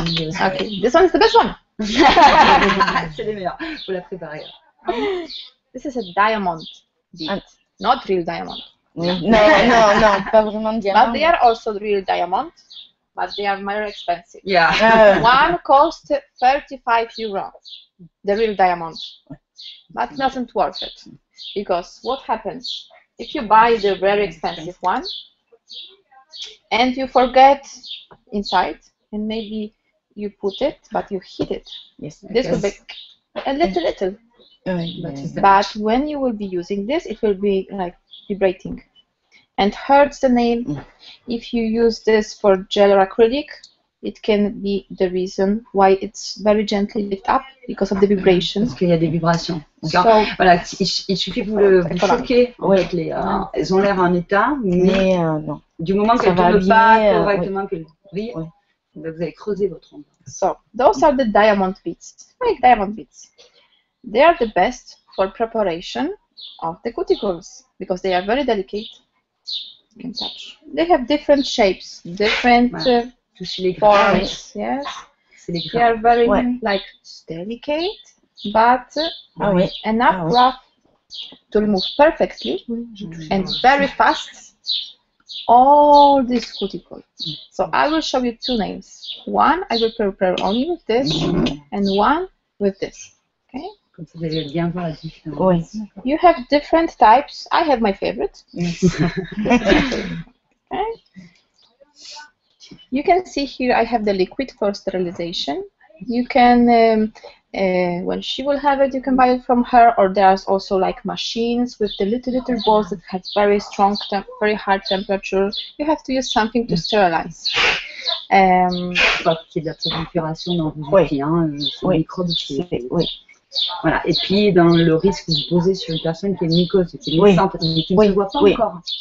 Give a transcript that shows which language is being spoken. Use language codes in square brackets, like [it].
[en] Okay, this one is the best one. [fr] C'est les meilleurs. Faut la préparer. [en] This is a diamond bead, not real diamond. [fr] Non, pas vraiment de diamant. [en] But they are also real diamond, but they are very expensive. Yeah. One cost 35 euros, the real diamond, but not worth it, because what happens if you buy the very expensive one and you forget inside and maybe you put it but you hit it? Yes. This will be a little. But when you will be using this, it will be like vibrating and hurts the nail. If you use this for gel or acrylic, it can be the reason why it's very gently lift up because of the vibration. [fr] Parce qu'il y a des vibrations. [en] So, [fr] Voilà, il suffit que vous le choquez. En fait, elles ont l'air en état, mais non. Du moment qu'elles ne tournent pas correctement, qu'elles brillent, vous allez creuser votre ongle. [en] So, those are the diamond beads. Like diamond beads. They are the best for preparation of the cuticles because they are very delicate. You can touch. They have different shapes, different forms. Yes. They are very like delicate, but enough rough to remove perfectly and very fast all these cuticles. So I will show you two nails. One I will prepare only with this, and one with this. Okay. [fr] Comme ça, vous allez bien voir la différence. [en] You have different types. I have my favorite. Okay. You can see here I have the liquid for sterilization. You can, when she will have it, you can buy it from her, or there's also like machines with the little balls that have very strong, very high temperature. You have to use something to sterilize. [fr] Pas qu'il y ait de la prolifération dans vos outils, hein, c'est microbes. Voilà. Et puis, dans le risque que vous posez sur une personne qui est mycose, qui est naissante, mais qui ne se voit pas encore.